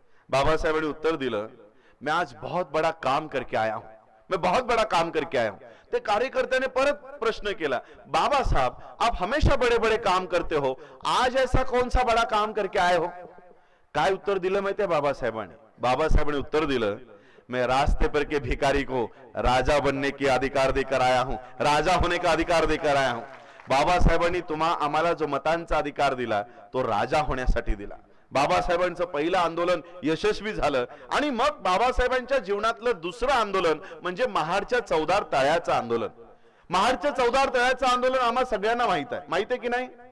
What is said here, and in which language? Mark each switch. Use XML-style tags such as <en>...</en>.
<mr>बाबासाहेबांनी उत्तर दिलं,</mr> <hi>मैं आज बहुत बड़ा काम करके आया हूं, मैं बहुत बड़ा काम करके आया हूं.</hi> <mr>ते कार्यकर्त्याने परत प्रश्न केला,</mr> <hi>बाबा साहब आप हमेशा बड़े बड़े काम करते हो, आज ऐसा कौन सा बड़ा काम करके आए हो?</hi> <mr>काय उत्तर दिलं माहितीये बाबासाहेबांनी? बाबासाहेबांनी उत्तर दिलं,</mr> <hi>मैं रास्ते पर के भिखारी को राजा बनने के अधिकार देकर आया हूं, राजा होने का अधिकार देकर आया हूं.</hi> <mr>बाबासाहेबांनी आम्हाला जो मतांचा अधिकार दिला तो राजा होण्यासाठी दिला. बाबासाहेबांचं पहिलं आंदोलन यशस्वी झालं आणि मग बाबासाहेबांच्या जीवनातलं दुसरं आंदोलन म्हणजे महाडच्या चौदार तळ्याचं आंदोलन. महाडच्या चौदार तळ्याचं आंदोलन आम्हा सगळ्यांना माहित आहे की नाही?</mr>